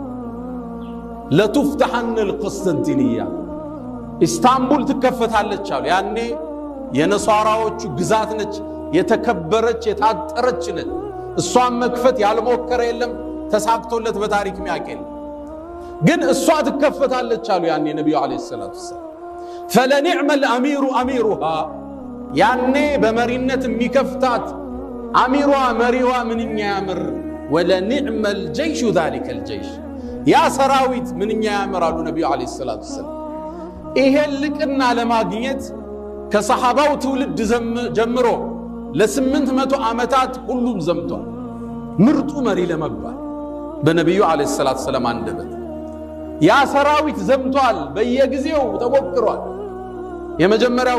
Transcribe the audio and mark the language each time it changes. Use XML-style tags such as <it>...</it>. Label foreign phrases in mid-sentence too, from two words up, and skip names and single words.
<ar>لتفتحن القسطنطينية</ar> <am>ኢስታንቡል ትከፈታለች አሉ ያኔ የነሷራዎቹ ግዛት ነች የተከበረች የታጠረች ነች እሷን መክፈት ያልሞከረ የለም ተሳክቶለት በታሪክ ሚያቀል ግን እሷ ትከፈታለች አሉ ያኔ ነብዩ</am> <ar>عليه الصلاة والسلام فلنعم الامير اميرها</ar> <am>ያኔ በመሪነት የሚከፍታት አሚሯ መሪዋ ምንኛ ያምር</am> <ar>ولنعم الجيش ذلك الجيش يا سراويت</ar> <am>ምንኛ ያምራሉ ነብዩ</am> <ar>عليه الصلاة والسلام</ar> <am>ይሄን ልቅና ለማግኘት ከሰሃባው ትውልድ ጀምሮ ለ800 ዓመታት ሁሉም ዘምቷል ምርጡ መሪ ለመባል በነብዩ</am> <ar>عليه الصلاة والسلام</ar> <am>አንደበት ያ ሰራዊት ዘምቷል በየጊዜው ተሞክሯል የመጀመሪያው</am>